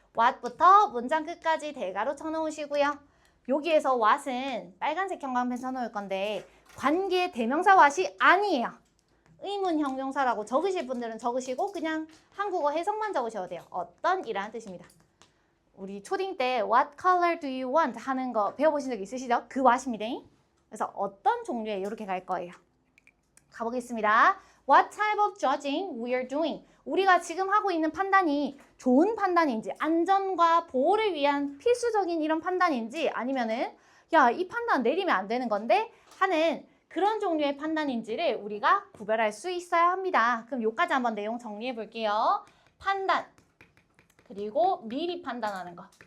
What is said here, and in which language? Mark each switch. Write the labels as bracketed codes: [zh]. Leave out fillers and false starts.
[ko] what부터 문장 끝까지 대괄호 쳐놓으시고요. 여기에서 what은 빨간색 형광펜 쳐놓을 건데 관계 대명사 what이 아니에요. 의문 형용사라고 적으실 분들은 적으시고 그냥 한국어 해석만 적으셔도 돼요. 어떤 이라는 뜻입니다. 우리 초딩 때 [en] what color do you want [ko] 하는 거 배워보신 적 있으시죠? 그 what입니다. 그래서 어떤 종류의 이렇게 갈 거예요. 가보겠습니다. [en] What type of judging we are doing? [ko] 우리가 지금 하고 있는 판단이 좋은 판단인지 안전과 보호를 위한 필수적인 이런 판단인지 아니면은 야, 이 판단 내리면 안 되는 건데 하는 그런 종류의 판단인지를 우리가 구별할 수 있어야 합니다. 그럼 요까지 한번 내용 정리해 볼게요. 판단 그리고 미리 판단하는 거.